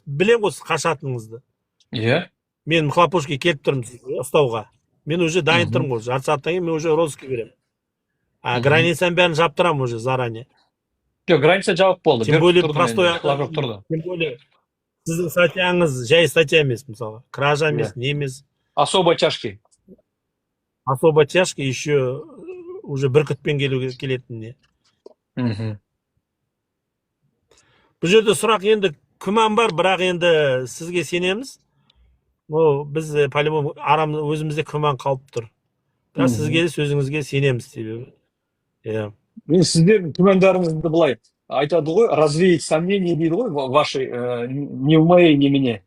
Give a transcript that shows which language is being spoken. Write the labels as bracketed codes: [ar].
[kk] Білем ғой қашатыныңызды. Мен хлопушке келіп тұрмын ұстауға. Мен уже дайын тұрмын ғой. Жарты сағаттан кейін мен уже розыскке беремін. Границаның бәрін жаптырамын уже заранее. Жоқ, граница жауып болды. [ru] Тем более простой Тем более [kk] сіздің статьяңыз жай статья емес, мысалы. Кража емес, не емес. [ru] Особо тяжкий. Особо тяжкий еще уже [kk] бүркітпен келетініне. Бұл жерде сұрақ енді күмән бар, бірақ енді сізге сенеміз. Біз по-любому өзімізде күмән қалып тұр. Бірақ сізге сөзіңізге сенеміз себебі. Мен сіздер күмәндарыңызды былай айтады ғой, [ru] развеять сомнения [kk] дейді ғой, [ru] ваши не в моей, не мне.